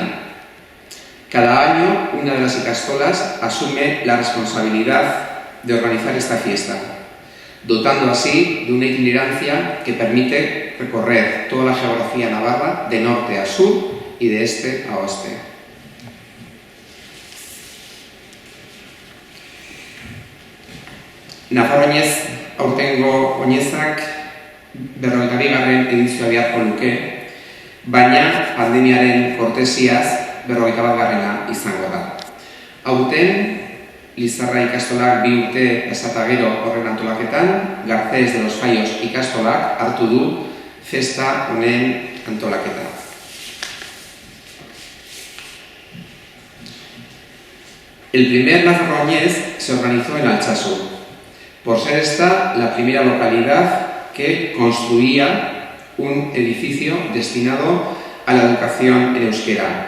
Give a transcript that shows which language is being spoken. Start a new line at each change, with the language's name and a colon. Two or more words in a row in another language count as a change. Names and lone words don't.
Spanish: Cada año, una de las ikastolas asume la responsabilidad de organizar esta fiesta, dotando así de una itinerancia que permite recorrer toda la geografía navarra de norte a sur y de este a oeste.
Basque: Nafarroa Oinez aurtengo oinezak 42. edizioa beharko luke, baina pandemiaren kortesiaz 41. izango da. Aurten, Lizarra ikastolak 2 urte pasata gero horren antolaketan, Garcés de los Fallos ikastolak hartu du festa honen antolaketa.
Spanish: El primer Nafarroa Oinez se organizó en Altsasu, por ser esta la primera localidad que construía un edificio destinado a la educación en euskera.